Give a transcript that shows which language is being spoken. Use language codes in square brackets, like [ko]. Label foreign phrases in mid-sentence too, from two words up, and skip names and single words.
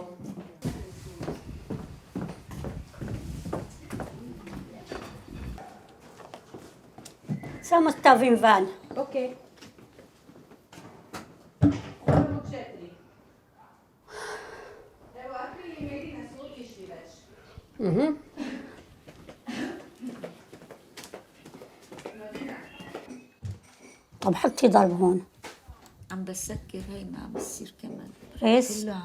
[hr] Samo stavim van. Ok. Evo, Arpi i Medina su otišli već. [ar] طب حطي ضرب هون. عم بسكر هي ما عم بصير كمان. بس كله عم